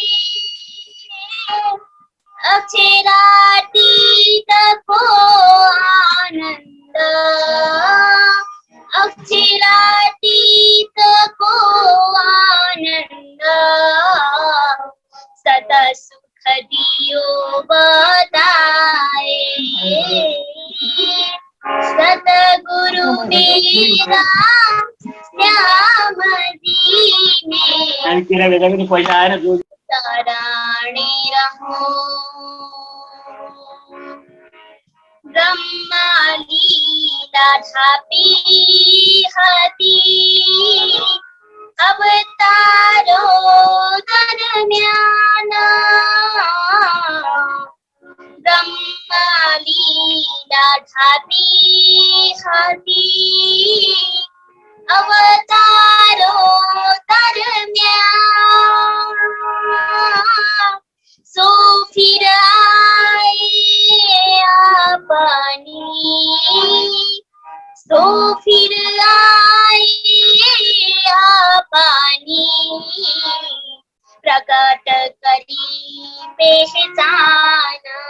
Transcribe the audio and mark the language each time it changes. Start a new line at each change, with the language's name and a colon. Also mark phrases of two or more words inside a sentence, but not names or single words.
Hindi: अक्षरातीतको आनन्द अक्षरातीतको आनन्द सदा सुख दियो बताए। सतगुरु मेरा श्याम जी में ताराणी रहो।
Gujarati: બ્રહ્મા લીલા ઢાપી હતી અવતારો દરમ્યાન। બ્રહ્મા લીલા ઢાપી હતી અવતારો દરમ્યાન।
Hindi: सो फिर आए अपनी सो फिर आए अपनी प्रकट करी पहचान।